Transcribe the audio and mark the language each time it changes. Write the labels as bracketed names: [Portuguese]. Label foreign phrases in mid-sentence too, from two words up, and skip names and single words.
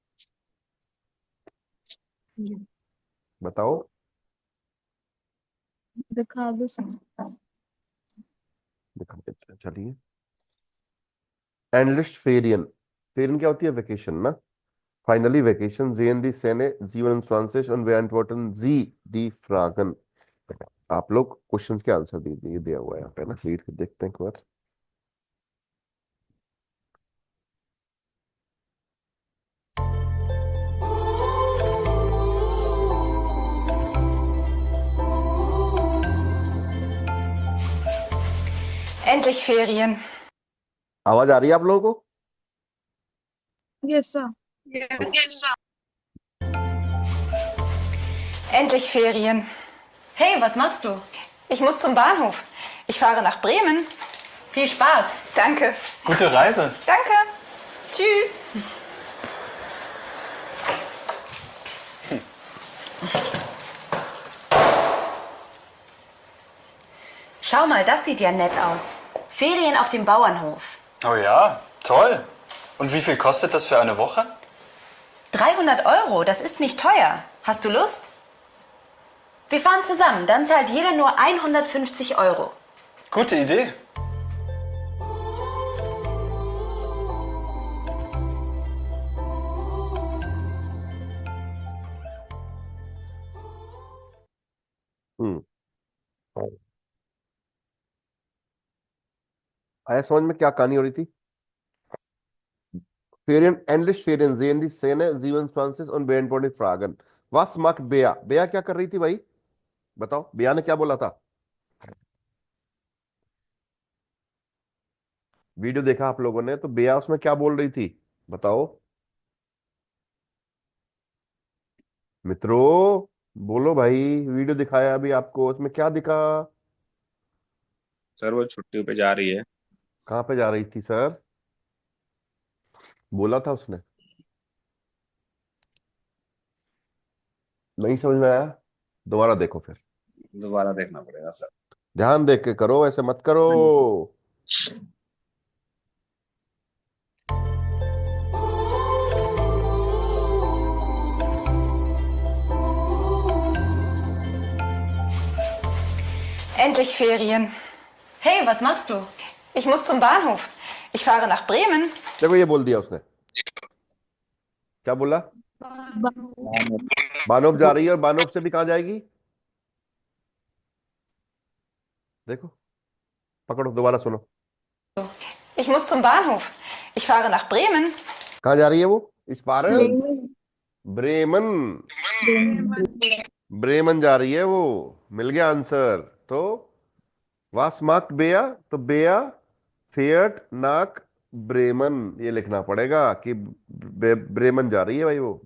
[English] Yes. [Hindi] बताओ। दिखा दो सर। दिखा देते हैं, चलिए। [German] Endlich Ferien, [Hindi] फेरियन क्या होती है? [German] वेकेशन ना। [English] finally vacation [German] sehen die Szene 27 und beantworten Sie die Fragen। [Hindi] आप लोग क्वेश्चंस के आंसर दीजिए, ये दिया हुआ है यहाँ पे ना, रीड कर देखते हैं एक बार। [German] Endlich Ferien. [Hindi] आवाज आ रही है आप लोगों को? [English] yes sir. [German] Endlich Ferien. Hey, was machst du? Ich muss zum Bahnhof. Ich fahre nach Bremen. Viel Spaß. Danke. Gute Reise. Danke. Tschüss. Schau mal, das sieht ja nett aus. Ferien auf dem Bauernhof. Oh ja, toll. Und wie viel kostet das für eine Woche? 300 Euro, das ist nicht teuer. Hast du Lust? Wir fahren zusammen, dann zahlt jeder nur 150 Euro. Gute Idee. [Hindi] हम्म आया समझ में क्या कहानी हो रही थी? [German] Ferien, endlich Ferien sehen die Szene 27 und beantworten die Fragen। Was macht Bea? [Hindi] बेया क्या कर रही थी भाई? बताओ, बेया ने क्या बोला था? वीडियो देखा आप लोगों ने, तो बेया उसमें क्या बोल रही थी, बताओ मित्रों। बोलो भाई, वीडियो दिखाया अभी आपको, उसमें क्या दिखा? सर वो छुट्टी पे जा रही है। कहाँ पे जा रही थी सर? बोला था उसने? नहीं समझ में आया? दोबारा देखो फिर, दोबारा देखना पड़ेगा सर। ध्यान देख के करो, ऐसे मत करो। [German] Endlich Ferien. Hey, was machst du? Ich muss zum Bahnhof. Ich fahre nach Bremen. [Hindi] देखो ये बोल दिया उसने, क्या बोला? बानोप जा रही है, और बानोप से भी कहाँ जाएगी? देखो, पकड़ो, दोबारा सुनो। Ich muss zum Bahnhof. Ich fahre nach Bremen. कहाँ जा रही है वो? इस बार ब्रेमन। ब्रेमन, ब्रेमन जा रही है वो। मिल गया आंसर। तो [German] was macht Bea, [Hindi] तो [German] Bea fährt nach Bremen, [Hindi] ये लिखना पड़ेगा कि ब्रेमन जा रही है भाई वो।